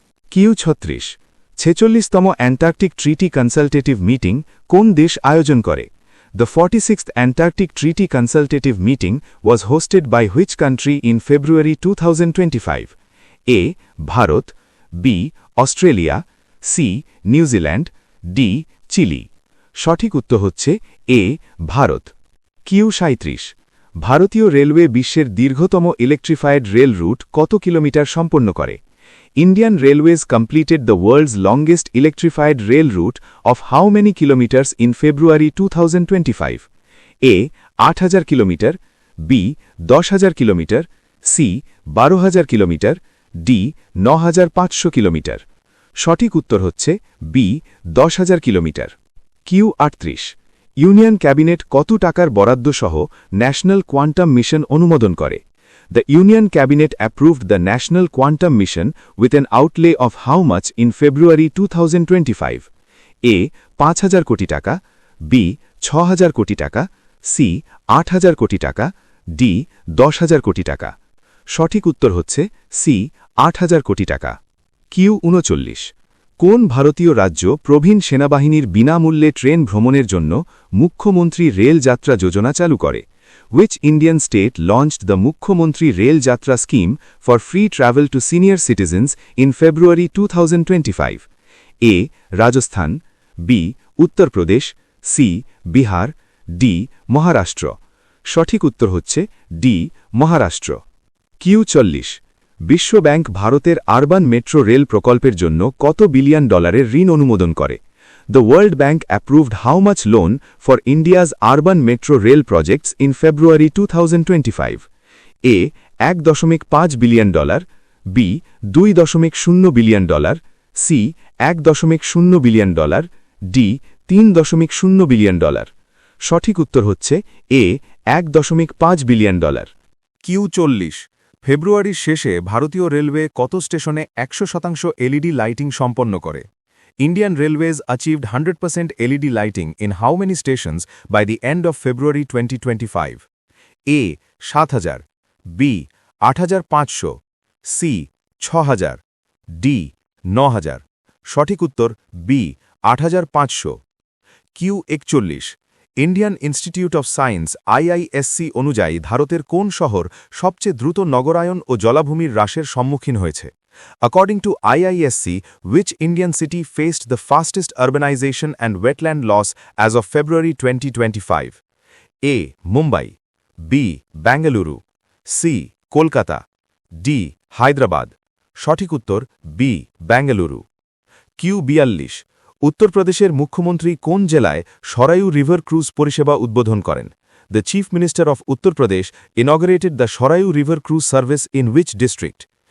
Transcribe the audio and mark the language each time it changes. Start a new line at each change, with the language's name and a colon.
Bangla: Q 36 46তম Antarctic ট্রিটি consultative meeting কোন দেশ আয়োজন করে?
English: The 46th Antarctic Treaty Consultative Meeting was hosted by which country in February 2025?
Bangla: A. Bharat, B. Australia, C. New Zealand, D. Chilli. সঠিক উত্তর হচ্ছে A. Bharat. Q 37 ভারতীয় railway বিশ্বের দীর্ঘতম ইলেকট্রিফায়েড রেল রুট কত কিলোমিটার সম্পন্ন করে?
English: Indian Railways completed the world's longest electrified rail route of how many kilometers in February 2025?
Bangla: A. 8,000 kilometre, B. 10,000 kilometre, C. 12,000 kilometre, D. 9,500 kilometre. সঠিক উত্তর হচ্ছে B. 10,000 kilometre. Q 38 union cabinet কত টাকার বরাদ্দ সহ ন্যাশনাল কোয়ান্টাম মিশন অনুমোদন করে?
English: The Union Cabinet approved the National Quantum Mission with an outlay of how much in February 2025?
Bangla: A. 5,000 কোটি টাকা, B. 6,000 কোটি টাকা, C. 8,000 কোটি টাকা, D. 10,000 কোটি টাকা। সঠিক উত্তর হচ্ছে C. 8,000 কোটি টাকা। কিউ 39 কোন ভারতীয় রাজ্য প্রবীণ সেনাবাহিনীর বিনামূল্যে ট্রেন ভ্রমণের জন্য মুখ্যমন্ত্রী রেল যাত্রা যোজনা চালু করে?
English: Which Indian state launched the Mukhyamontri Rail Jatra scheme for free travel to senior citizens in February 2025? A. Rajasthan, B. Uttar Pradesh, C. Bihar, D. Maharashtra।
Bangla: সঠিক উত্তর হচ্ছে D. মহারাষ্ট্র। কিউ 40 বিশ্ব ব্যাংক ভারতের আরবান মেট্রো রেল প্রকল্পের জন্য কত billion ডলারের ঋণ অনুমোদন করে?
English: The World Bank approved how much loan for India's urban metro rail projects in February 2025?
Bangla: A. 1.5 billion dollar, B. 2.0 billion dollar, C. 1.0 billion dollar, D. 3.0 billion dollar. সঠিক উত্তর হচ্ছে A. 1.5 billion dollar. কিউ 40 ফেব্রুয়ারির শেষে ভারতীয় railway কত স্টেশনে 100% LED lighting সম্পন্ন করে?
English: Indian Railways achieved 100% LED lighting in how many stations by the end of February 2025? A. 7,000, B. 8,500, C. 6,000, D. 9,000। সঠিক উত্তর B. 8,500।
Bangla: Q 41 Indian institute of science IISc অনুযায়ী ভারতের কোন শহর সবচেয়ে দ্রুত নগরায়ন ও জলাভূমির হ্রাসের সম্মুখীন হয়েছে?
English: According to IISc, which Indian city faced the fastest urbanization and wetland loss as of February 2025? A. Mumbai, B. Bengaluru, C.
Bangla: Kolkata, D. Hyderabad। সঠিক উত্তর B. Bengaluru। কিউ 42 উত্তরপ্রদেশের মুখ্যমন্ত্রী কোন জেলায় সরায়ু রিভার ক্রুজ পরিষেবা উদ্বোধন করেন?
English: The Chief Minister of Uttar Pradesh inaugurated the Sharayu River Cruise service in which district?